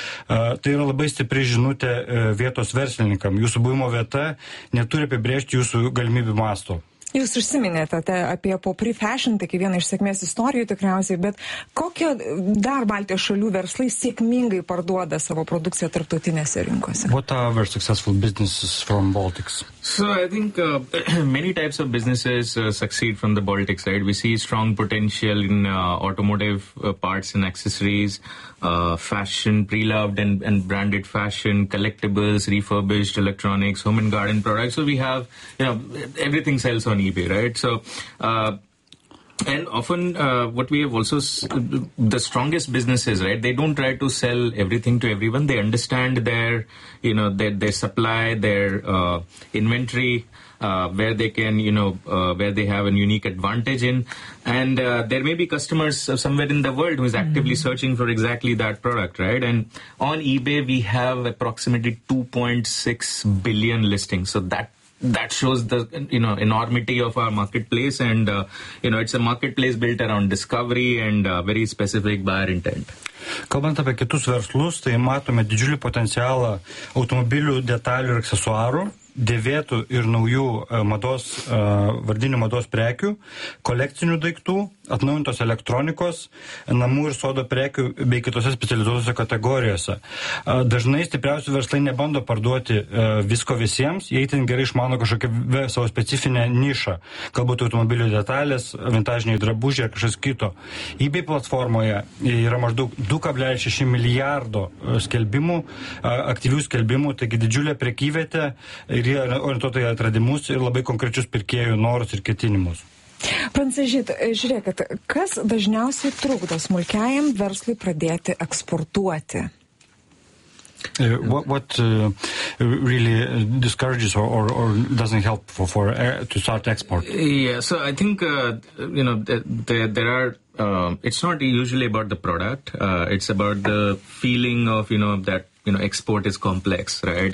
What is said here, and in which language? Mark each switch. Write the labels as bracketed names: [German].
[Lithuanian] Tai yra labai stipri žinutė vietos verslininkam. Jūsų buvimo vieta neturi apibrėžti jūsų galimybių masto. Jūs užsiminėte apie Popri Fashion, tai vieną iš sėkmės istorijų tikriausiai, bet kokio dar Baltijos šalių verslai sėkmingai parduoda savo produkciją tarptautinėse rinkose? [English] What are very successful businesses from Baltics? So I think many types of businesses succeed from the Baltic side. We see strong potential in automotive parts and accessories, fashion, pre-loved and branded fashion, collectibles, refurbished electronics, home and garden products. So we have, everything sells on eBay, right? So and often what we have also the strongest businesses, right, they don't try to sell everything to everyone. They understand their their supply, their inventory, where they can, where they have a unique advantage in. And there may be customers somewhere in the world who is actively searching for exactly that product, right? And on eBay we have approximately 2.6 billion listings, so that shows the enormity of our marketplace, and it's a marketplace built around discovery and very specific buyer intent. [Lithuanian] Kalbant apie kitus verslus, tai matome didžiulį potencialą automobilių detalių ir aksesuarų, dėvėtų ir naujų mados, vardinių mados prekių, kolekcinių daiktų, atnaujintos elektronikos, namų ir sodo prekių bei kitose specializuotose kategorijose. Dažnai stipriausių verslai nebando parduoti visko visiems, jie itin gerai išmano kažkokią savo specifinę nišą, galbūt automobilių detalės, vintažiniai drabužiai ar kažkas kito. eBay platformoje yra maždaug 2,6 milijardo skelbimų, aktyvių skelbimų, taigi didžiulė prekyvietė ir jie orientuotojai atradimus ir labai konkrečius pirkėjų norus ir ketinimus. Prancežyt, žiūrėkit, kas dažniausiai trukdo smulkiajam verslui pradėti eksportuoti? [English] What really discourages or doesn't help for to start export? Yeah, so I think there are It's not usually about the product. It's about the feeling of, you know, that, you know, export is complex, right?